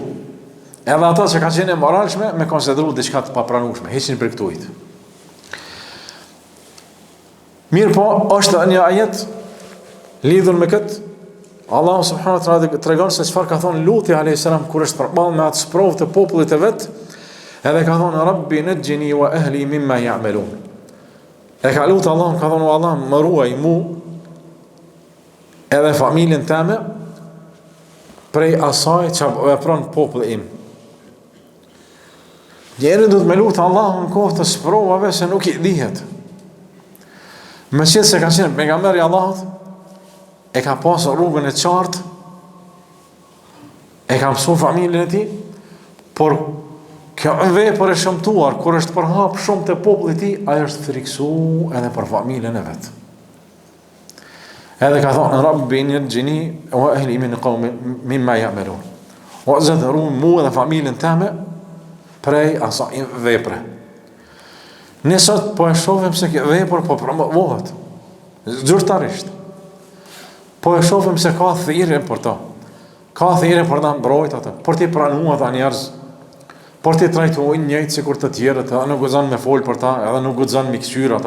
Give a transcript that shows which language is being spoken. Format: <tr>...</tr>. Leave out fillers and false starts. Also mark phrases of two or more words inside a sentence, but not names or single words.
<sq>Edhe ata që ka qenë e moralshme, me konsideru diçka të papranueshme, heqin për këtujt. Mirë po, është një ajet lidhur me këtë, Allahu</sq> <ar>سبحانه وتعالى</ar> <sq>tregon se çfarë ka thonë Luti</sq> <ar>عليه السلام</ar> <sq>kur është përballë me atë sprovë të popullit të vet, edhe ka thonë</sq> <ar>رب نجني وأهلي مما يعملون.</ar> <sq>E ka lutur Allahun, ka thonë Allah më ruaj mu edhe familjen time prej asaj që vepron populli im. Njeri du të me lutë Allahun në kohë të sprovave se nuk i dihet. Me qëtë se ka qenë pejgamberi Allahut, e ka pasur rrugën e qartë, e ka mësuar familjen e tij, por kjo vepër e shëmtuar, kur është përhap shumë të popullit të tij, ai është friksu edhe për familjen e vet. Edhe ka thonë</sq> <ar>رب نجني وأهلي من قومي مما يعملون.</ar> <sq>O Zot, ruaj mua dhe familjen time prej asaj vepre. Ne sot po e shohim se kjo vepër po promovohet zyrtarisht. Po e shohim se ka thirrje për to. Ka thirrje për ta mbrojtur atë, për të pranuar ata njerëz, për të trajtuar njëjtë sikur të tjerët, edhe nuk guxon me fol për ta, edhe nuk guxon me kthyer ata.</sq>